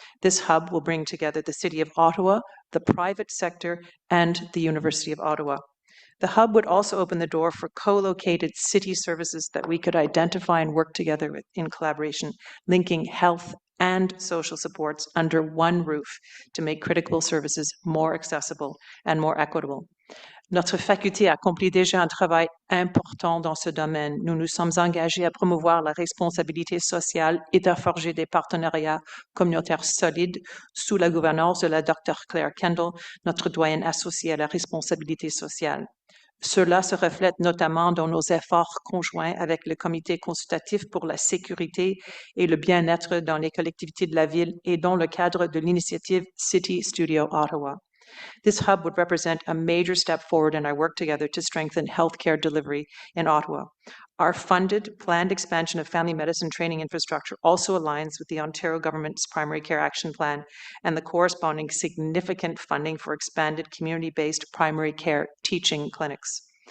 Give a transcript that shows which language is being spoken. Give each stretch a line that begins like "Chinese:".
English: This hub will bring together the City of Ottawa, the private sector, and the University of Ottawa. The hub would also open the door for co-located city services that we could identify and work together with in collaboration, linking health and social supports under one roof to make critical services more accessible and more equitable.
French: Notre faculté accomplit déjà un travail important dans ce domaine. Nous nous sommes engagés à promouvoir la responsabilité sociale et à forger des partenariats communautaires solides sous la gouvernance de la Dr. Claire Kendall, notre doyenne associée à la responsabilité sociale. Cela se reflète notamment dans nos efforts conjoints avec le Comité consultatif pour la sécurité et le bien-être dans les collectivités de la ville et dans le cadre de l'initiative City Studio Ottawa.
English: This hub would represent a major step forward in our work together to strengthen healthcare delivery in Ottawa. Our funded, planned expansion of family medicine training infrastructure also aligns with the Ontario government's primary care action plan and the corresponding significant funding for expanded community-based primary care teaching clinics.